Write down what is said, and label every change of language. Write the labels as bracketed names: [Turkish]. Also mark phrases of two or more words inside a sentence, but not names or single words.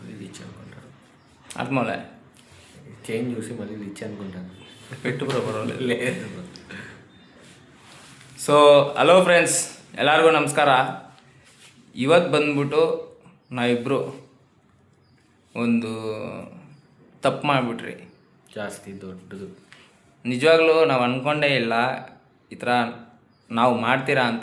[Telugu] రిచ్ అనుకుంటారు. అర్థమవులే. చైన్ చూసి మళ్ళీ రిచ్ అనుకుంటాను. పెట్టు బ్రో పర్వాలేదు. లేదు. [English] so hello friends, [Kannada] ಎಲ್ಲರಿಗೂ ನಮಸ್ಕಾರ. ಇವತ್ತು ಬಂದ್ಬಿಟ್ಟು ನಾವಿಬ್ಬರು ಒಂದು ತಪ್ಪು ಮಾಡಿಬಿಟ್ರಿ. ಜಾಸ್ತಿ ದೊಡ್ಡದು. ನಿಜವಾಗ್ಲೂ ನಾವು ಅಂದ್ಕೊಂಡೇ ಇಲ್ಲ ಈ ಥರ ನಾವು ಮಾಡ್ತೀರಾ ಅಂತ.